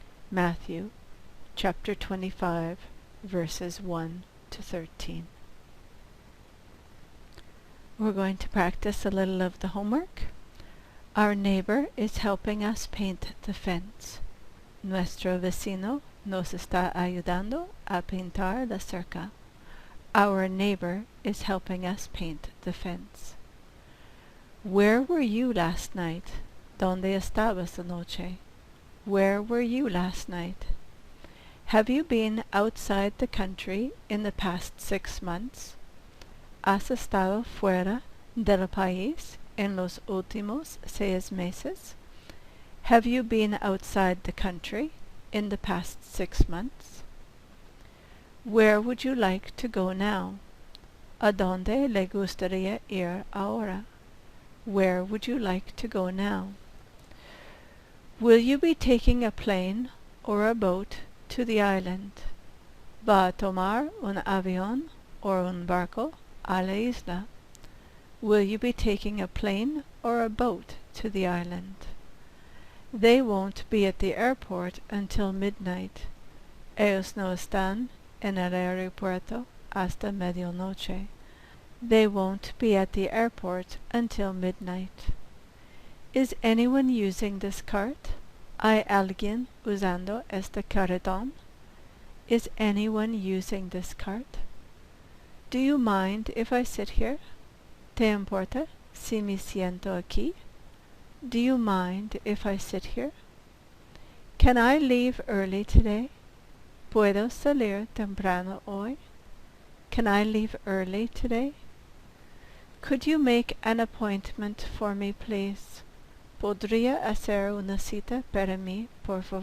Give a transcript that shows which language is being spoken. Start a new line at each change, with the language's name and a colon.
English: Matthew chapter 25, verses 1 to 13. We're going to practice a little of the homework. Our neighbor is helping us paint the fence.
Spanish: Nuestro vecino nos está ayudando a pintar la cerca.
English: Our neighbor is helping us paint the fence. Where were you last night?
Spanish: ¿Dónde estabas anoche?
English: Where were you last night? Have you been outside the country in the past 6 months?
Spanish: ¿Has estado fuera del país en los últimos 6 meses?
English: Have you been outside the country in the past 6 months? Where would you like to go now?
Spanish: ¿A dónde le gustaría ir ahora?
English: Where would you like to go now? Will you be taking a plane or a boat to the island?
Spanish: ¿Va a tomar un avión o un barco a la isla?
English: Will you be taking a plane or a boat to the island? They won't be at the airport until midnight.
Spanish: Ellos no están en el aeropuerto hasta medianoche.
English: They won't be at the airport until midnight. Is anyone using this cart?
Spanish: ¿Hay alguien usando este carretón?
English: Is anyone using this cart? Do you mind if I sit here?
Spanish: ¿Te importa si me siento aquí?
English: Do you mind if I sit here? Can I leave early today?
Spanish: ¿Puedo salir temprano hoy?
English: Can I leave early today? Could you make an appointment for me, please?
Spanish: ¿Podría hacer una cita para mí, por favor?